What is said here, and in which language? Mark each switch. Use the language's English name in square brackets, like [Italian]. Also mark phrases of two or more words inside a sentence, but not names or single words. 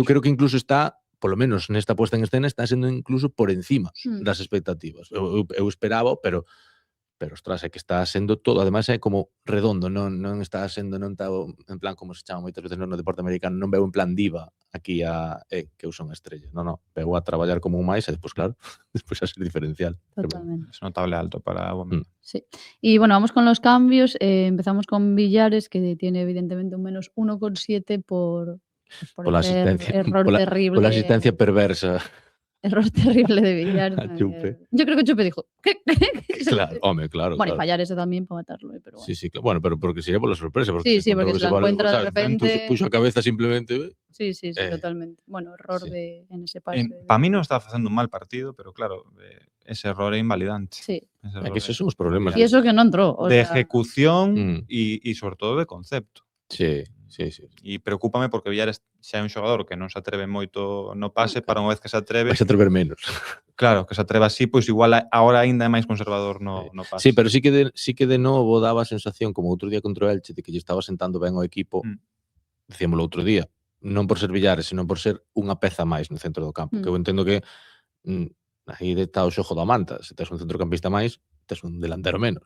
[Galician] Que eu creo que incluso está, polo menos nesta [Spanish] puesta en escena, [Galician] está sendo incluso por encima das expectativas. Eu esperaba, pero Pero, ostras, é que está sendo todo, ademais é como redondo, non está sendo, non está en plan como se chama moitas veces no deporte americano, non veu en plan diva aquí que eu son a estrella. Non, veu a traballar como un máis e despois, claro, despois a ser diferencial. Totalmente. [Spanish] Es notable alto para Aubameyang. Sí. Y bueno, vamos con los cambios. Empezamos con Villares, que tiene evidentemente un menos 1,7 por [Galician] Pola [Spanish] ese [Galician] asistencia, [Spanish] error terrible. [Galician] pola asistencia perversa [Spanish] Error terrible de Villares. [Galician] a Chupe. [Spanish] Yo creo que Chupe dijo, ¿qué? [Galician] Claro, home, claro. [Spanish] Bueno, y claro. fallar ese también para matarlo, pero bueno. Sí, claro. [Galician] Bueno, pero porque sería pola sorpresa. Porque [Spanish] Sí, porque se la encuentra de repente. [Galician] Puxo a cabeza simplemente. [Spanish] Sí, totalmente. Bueno, error sí. en ese pase. [Galician] Para mí non está facendo un mal partido, pero claro, ese error é invalidante. [Spanish] Sí. Ese [Galician] É [Spanish] error [Galician] que esos son os problemas. [Spanish] Y eso que no entró. de ejecución Mm. y sobre todo de concepto. Sí. [Galician] E preocúpame porque Villares xa é un xogador que non se atreve moito no pase, para unha vez que se atreve, Vais a atrever menos. claro, que se atreva así, pois igual agora aínda é máis conservador no pase. Sí, pero sí que de novo daba a sensación, como outro día contra o Elche, de que lle estaba sentando ben ao equipo, decíamoslo outro día, non por ser Villares, senón por ser unha peza máis no centro do campo, que eu entendo que aí está o xogo da manta, se tes un centrocampista máis, tes un delantero menos.